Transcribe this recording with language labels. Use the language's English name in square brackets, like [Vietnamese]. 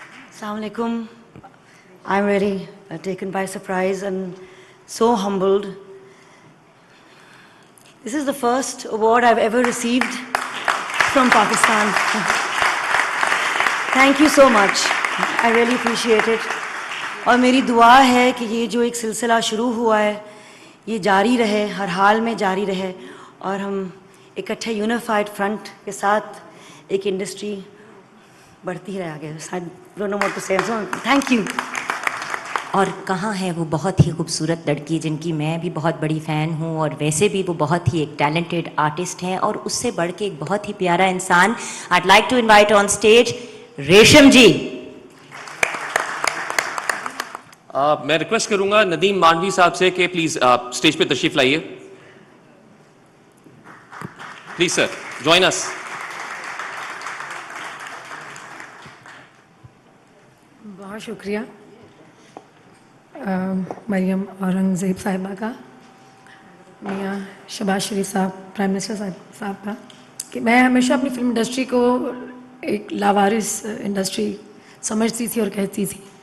[Arabic] Assalamu alaikum. [English] I'm really taken by surprise and so humbled. This is the first award I've ever received from Pakistan. Thank you so much. I really appreciate it. [Urdu] اور میری دعا ہے کہ یہ جو ایک سلسلہ شروع ہوا ہے یہ جاری رہے, ہر حال میں جاری رہے, اور ہم اکٹھے یونیفائڈ فرنٹ کے ساتھ ایک انڈسٹری بڑھتی رہے آگے. [English] I don't know what to say. Thank you. [Urdu] اور کہاں ہے وہ بہت ہی خوبصورت لڑکی جن کی میں بھی بہت بڑی فین ہوں, اور ویسے بھی وہ بہت ہی ایک ٹیلنٹڈ آرٹسٹ ہیں, اور اس سے بڑھ کے ایک بہت ہی پیارا انسان. [English] I'd like to invite on stage Resham ji. [Urdu] میں ریکویسٹ کروں گا ندیم مانڈوی صاحب سے کہ پلیز اسٹیج پہ تشریف لائیے. [English] Please sir join us. [Urdu] بہت شکریہ مریم اورنگزیب صاحبہ کا, میاں شہباز شریف صاحب, پرائم منسٹر صاحب کا, کہ میں ہمیشہ اپنی فلم انڈسٹری کو ایک لاوارث انڈسٹری سمجھتی تھی اور کہتی تھی.